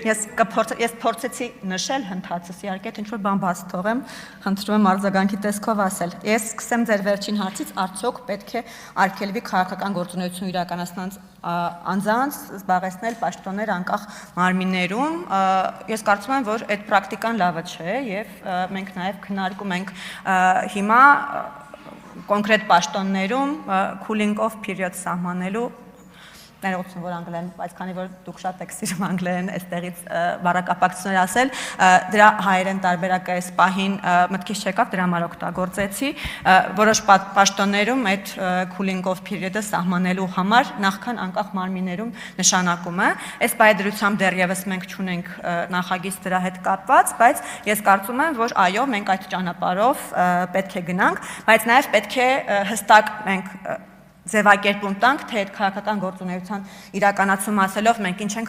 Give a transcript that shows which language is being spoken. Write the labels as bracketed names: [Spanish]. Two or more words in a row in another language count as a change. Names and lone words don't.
[Armenian] Ես փորձեցի նշել հնդածս, իհարկե, թե ինչ-որ բան բաց թողեմ, խնդրում եմ արձագանքի տեսքով ասել։ Ես սկսեմ ձեր վերջին հարցից, արդյոք պետք է արգելվի քաղաքական գործունեություն իրականացնած անձանց զբաղեցնել պաշտոններ անկախ մարմիններում։ Ես կարծում եմ, որ այդ պրակտիկան լավը չէ եւ մենք նաեւ քննարկում ենք հիմա կոնկրետ պաշտոններում [English] cooling off period [Armenian] սահմանելու ներողություն, որ անգլերեն, բայց քանի որ դուք շատ եք սիրում անգլերեն այստեղից բառակապակցություններ ասել, դրա հայերեն տարբերակը այս պահին մտքից չեկավ, դրա համար օգտագործեցի, որոշ պաշտոններում այդ [English] cooling off period- [Armenian] ը սահմանելու համար նախքան անկախ մարմիններում նշանակում է։ Այս պայմանությամբ դեռևս մենք չունենք նախագիծ դրա հետ կապված, բայց ես կարծում եմ, որ այո, մենք այդ ճանապարհով պետք է գնանք, բայց նաև պետք է հստակ մենք ձևակերպում տանք, թե այդ քաղաքական գործունեության իրականացում ասելով մենք ինչ ենք